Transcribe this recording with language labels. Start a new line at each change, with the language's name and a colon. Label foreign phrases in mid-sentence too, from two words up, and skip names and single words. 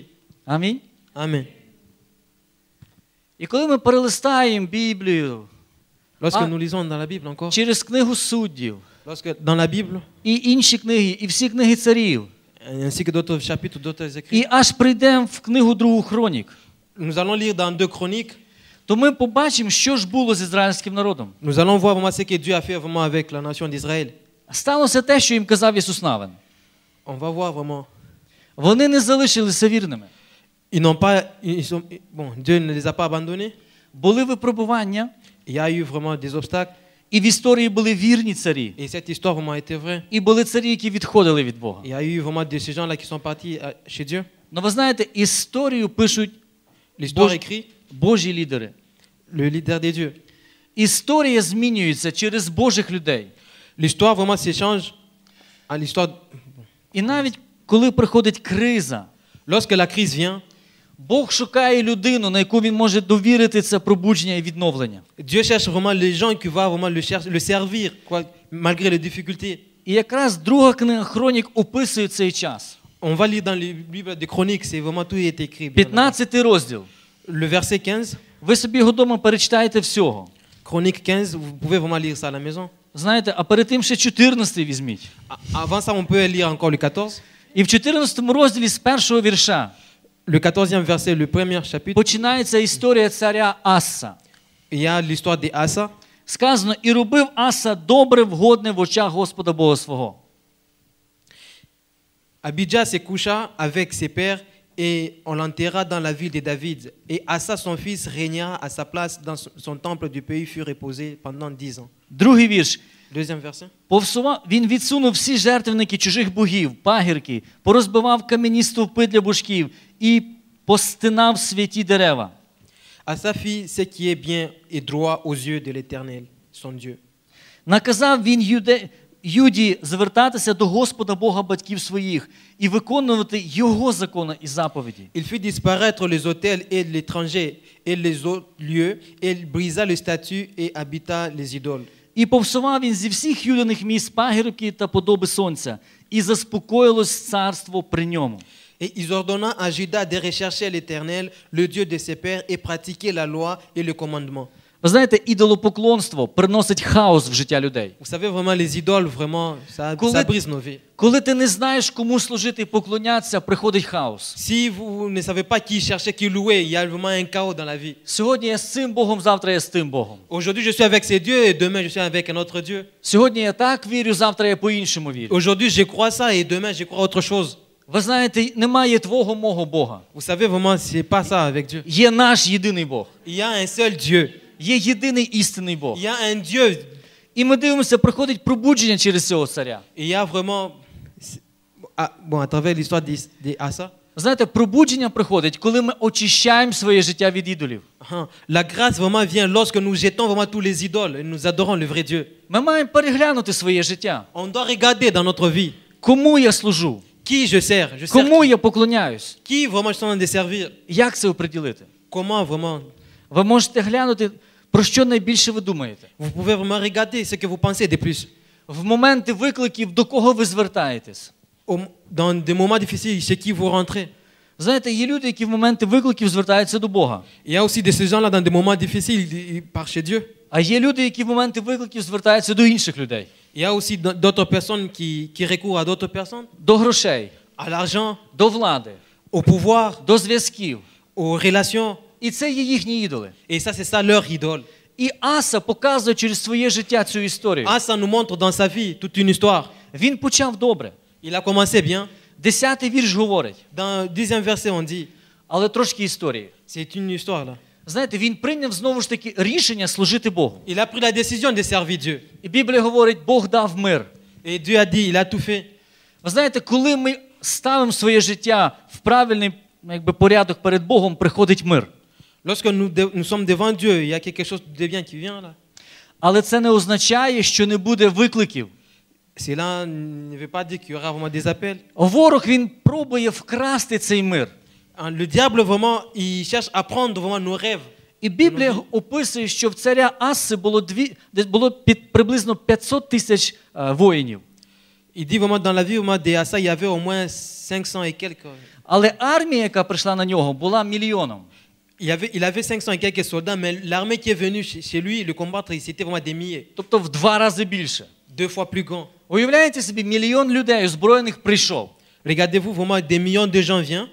Ukrainian: Амінь.
French: Amen.
Ukrainian: І коли ми перелистаємо Біблію
French: Lorsque Ah. nous lisons dans la Bible encore,
Ukrainian: через книгу суддів,
French: lorsque dans la Bible,
Ukrainian: і інші книги, і всі книги царів,
French: ainsi que d'autres chapitres, d'autres écrits,
Ukrainian: і аж прийдемо в книгу Другу Хронік,
French: nous allons lire dans 2 Chroniques,
Ukrainian: то ми побачимо, що ж було з ізраїльським народом.
French: nous allons voir vraiment ce que Dieu a fait vraiment avec la nation d'Israël.
Ukrainian: Сталося те, що їм казав Ісус Навин.
French: On va voir vraiment.
Ukrainian: Вони не залишилися вірними.
French: Ils n'ont pas, bon, Dieu ne les a pas abandonnés.
Ukrainian: Були випробування,
French: Il y a eu vraiment des obstacles.
Ukrainian: і в історії були вірні царі,
French: Et cette histoire vraiment a été vraie.
Ukrainian: і були царі, які відходили від Бога.
French: Il y a eu vraiment de ces gens-là qui sont partis chez Dieu.
Ukrainian: Ну ви знаєте, історію пишуть
French: L'histoire écrit
Ukrainian: Божі лідери.
French: le leader des dieux.
Ukrainian: Історія змінюється через Божих людей.
French: L'histoire vraiment s'échange à l'histoire.
Ukrainian: І навіть коли приходить криза,
French: Lorsque la crise vient,
Ukrainian: Бог шукає людину, на яку він може довірити це пробудження і відновлення.
French: Dieu cherche vraiment les gens qui vont vraiment le servir, quoi, malgré les difficultés.
Ukrainian: І якраз друга книга Хронік описує цей час.
French: On va lire dans les Bibles des Chroniques, c'est vraiment tout est écrit. bien
Ukrainian: 15 розділ.
French: là-bas. Le verset 15,
Ukrainian: Ви собі його вдома перечитаєте всього.
French: Chronique 15, vous pouvez vraiment lire ça à la maison.
Ukrainian: Знаєте, а перед тим ще 14 візьміть.
French: Avant ça, on peut lire encore le 14.
Ukrainian: І в 14 розділі з першого вірша
French: Le 14e verset, le premier chapitre,
Ukrainian: починається історія царя Аса.
French: il y a l'histoire d'Asa.
Ukrainian: Сказано, і робив Аса добре, вгодне в очах Господа Бога свого.
French: Abidja se coucha avec ses pères et on l'enterra dans la ville de David. Et Asa, son fils, régna à sa place dans son temple du pays, fut reposé pendant 10 ans.
Ukrainian: Другий вірш.
French: Deuxième verset.
Ukrainian: Він відсунув всі жертвенники чужих богів, пагірки, порозбивав кам'яні стовпи для божків і постинав святі дерева.
French: Asa fit ce qui est bien et droit aux yeux de l'Éternel, son Dieu.
Ukrainian: Наказав він Юді звертатися до Господа Бога батьків своїх і виконувати Його закони і заповіді.
French: Il fit disparaître les autels et l'étranger et les autres lieux, et il brisa le statut et habita les idoles.
Ukrainian: І повсував він зі всіх юдиних міст пагірки та подоби сонця, і заспокоїлось царство при ньому.
French: Et il ordonna à Juda de rechercher l'Éternel, le Dieu de ses pères, et pratiquer la loi et le commandement.
Ukrainian: Ви знаєте, ідолопоклонство приносить хаос в життя людей.
French: Vous savez, vraiment, les idoles, vraiment, ça brise nos vies.
Ukrainian: Коли ти не знаєш, кому служити і поклонятися, приходить хаос.
French: Si vous ne savez pas qui chercher, qui louer, il y a vraiment un chaos dans la vie.
Ukrainian: Сьогодні я з цим Богом, завтра я з тим Богом.
French: Aujourd'hui, je suis avec ces dieux et demain, je suis avec un autre Dieu.
Ukrainian: Сьогодні я так вірю, завтра я по-іншому вірю.
French: Aujourd'hui, je crois ça et demain, je crois autre chose.
Ukrainian: Ви знаєте, немає твого мого Бога.
French: Vous savez, vraiment, c'est pas ça avec Dieu.
Ukrainian: Є наш єдиний Бог.
French: Il y a un seul Dieu.
Ukrainian: Є єдиний істинний Бог.
French: Il y a un Dieu.
Ukrainian: І ми дивимося, приходить пробудження через цього царя.
French: Il y a vraiment... Bon, à travers l'histoire d'Asa,
Ukrainian: Знаєте, пробудження приходить, коли ми очищаємо своє життя від ідолів.
French: la grâce vraiment vient lorsque nous jetons vraiment tous les idoles et nous adorons le vrai Dieu.
Ukrainian: Ми маємо переглянути своє життя.
French: On doit regarder dans notre vie.
Ukrainian: Кому я служу?
French: Qui je sers? Je sers
Ukrainian: Кому я поклоняюсь?
French: qui vraiment je suis en train de servir?
Ukrainian: Як це оприділити?
French: Comment vraiment?
Ukrainian: Ви можете глянути, про що найбільше ви думаєте.
French: Vous pouvez vraiment regarder ce que vous pensez de plus.
Ukrainian: В моменти викликів до кого ви звертаєтесь?
French: Dans des moments difficiles, chez qui vous rentrez.
Ukrainian: Знаєте, є люди, які в моменти викликів звертаються до Бога.
French: Il y a aussi de ces gens-là dans des moments difficiles, ils partent chez Dieu.
Ukrainian: А є люди, які в моменти викликів звертаються до інших людей.
French: Il y a aussi d'autres personnes qui recourent à d'autres personnes,
Ukrainian: До грошей,
French: à l'argent,
Ukrainian: до влади,
French: au pouvoir,
Ukrainian: до зв'язків.
French: aux relations.
Ukrainian: І це є їхні ідоли.
French: Et ça, c'est ça leur idole.
Ukrainian: І Аса показує через своє життя цю історію.
French: Ah, ça nous montre dans sa vie toute une histoire.
Ukrainian: Він почав добре.
French: Il a commencé bien.
Ukrainian: 10-й вірш говорить.
French: Dans le 10e verset, on dit,
Ukrainian: Але трошки історії.
French: c'est une histoire là.
Ukrainian: Знаєте, він прийняв знову ж таки рішення служити Богу.
French: Il a pris la décision de servir Dieu.
Ukrainian: І Біблія говорить, Бог дав мир.
French: Et Dieu a dit, il a tout fait.
Ukrainian: Ви знаєте, коли ми ставимо своє життя в правильний порядок перед Богом, приходить мир.
French: Lorsque nous sommes devant Dieu, il y a quelque chose de bien qui vient là.
Ukrainian: Але це не означає, що не буде викликів.
French: Cela ne veut pas dire qu'il y aura vraiment des appels.
Ukrainian: Ворог, він пробує вкрасти цей мир.
French: Le diable, vraiment, il cherche à prendre vraiment nos rêves.
Ukrainian: І Біблія описує, що в царя Аси було приблизно 500 тисяч воїнів.
French: Il dit vraiment dans la vie vraiment d'Asa, il y avait au moins 500 et quelques.
Ukrainian: Але армія, яка прийшла на нього, була мільйоном.
French: Il avait 500 et quelques soldats, mais l'armée qui est venue chez lui, le combattre, c'était vraiment des milliers.
Ukrainian: Тобто в 2 рази більше.
French: 2 fois plus grand.
Ukrainian: Уявляєте собі, мільйон людей озброєних прийшов.
French: Regardez-vous, vraiment, des millions de gens viennent.